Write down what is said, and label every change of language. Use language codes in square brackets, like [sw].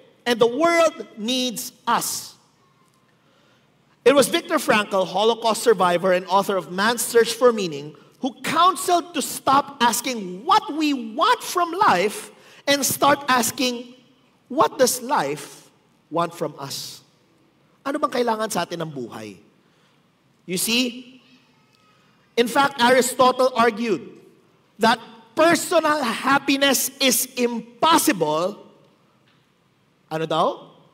[en] And the world needs us. It was Viktor Frankl, Holocaust survivor and author of Man's Search for Meaning, who counseled to stop asking what we want from life and start asking, what does life want from us? [tl] Ano bang kailangan sa atin ng buhay? [en] You see, in fact, Aristotle argued that personal happiness is impossible. [tl] Ano daw?